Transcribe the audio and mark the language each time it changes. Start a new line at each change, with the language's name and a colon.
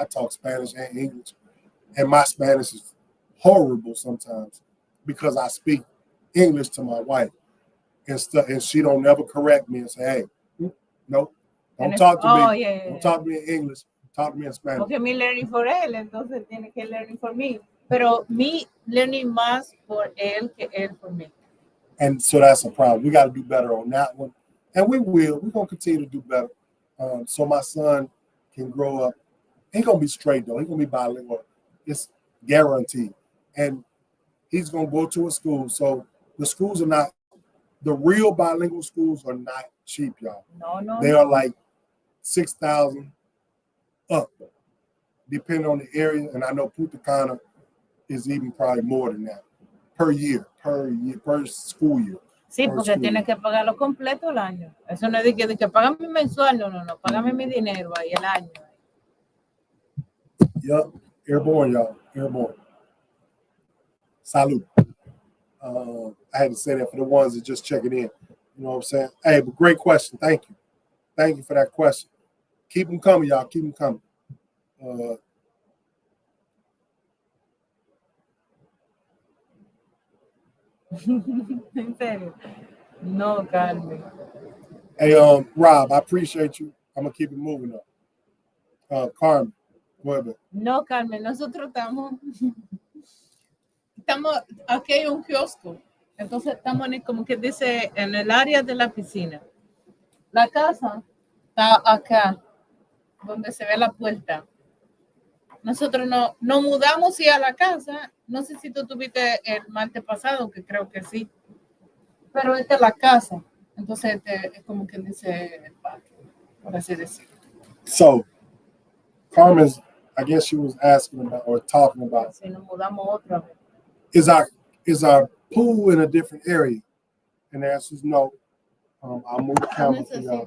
English: I talk Spanish and English. And my Spanish is horrible sometimes because I speak English to my wife and she don't never correct me and say, hey, no, don't talk to me. Don't talk to me in English. Talk to me in Spanish.
Spanish: Porque me
English: learning for
Spanish: él, entonces tiene que
English: learning for me.
Spanish: Pero me
English: learning
Spanish: más por él que él
English: for me. And so that's a problem. We got to do better on that one. And we will. We're going to continue to do better. So my son can grow up. He's going to be straight, though. He's going to be bilingual. It's guaranteed. And he's going to go to a school. So the schools are not, the real bilingual schools are not cheap, y'all. No. They are like $6,000 up, depending on the area. And I know Punta Cana is even probably more than that per school year.
Spanish: Sí, porque tienes que pagarlo completo el año. Eso no es de que págame mensual, no, págame mi dinero ahí el año.
English: Yep, airborne, y'all, airborne. Salud. I had to say that for the ones that just checking in. You know what I'm saying? Hey, but great question. Thank you. Thank you for that question. Keep them coming, y'all. Keep them coming.
Spanish: En serio. No, Carmen.
English: Hey, Rob, I appreciate you. I'm gonna keep it moving up. Carmen,
Spanish: Bueno, No, Carmen, nosotros estamos, aquí hay un kiosco, entonces estamos como que dice en el área de la piscina. La casa está acá, donde se ve la puerta. Nosotros no mudamos y a la casa, no sé si tú tuviste el martes pasado, que creo que sí, pero esta es la casa, entonces es como que dice el patio, por así decirlo.
English: so Carmen's, I guess she was asking about or talking about,
Spanish: Si nos mudamos otra vez.
English: is our pool in a different area? And the answer is no. I'll move the camera for y'all.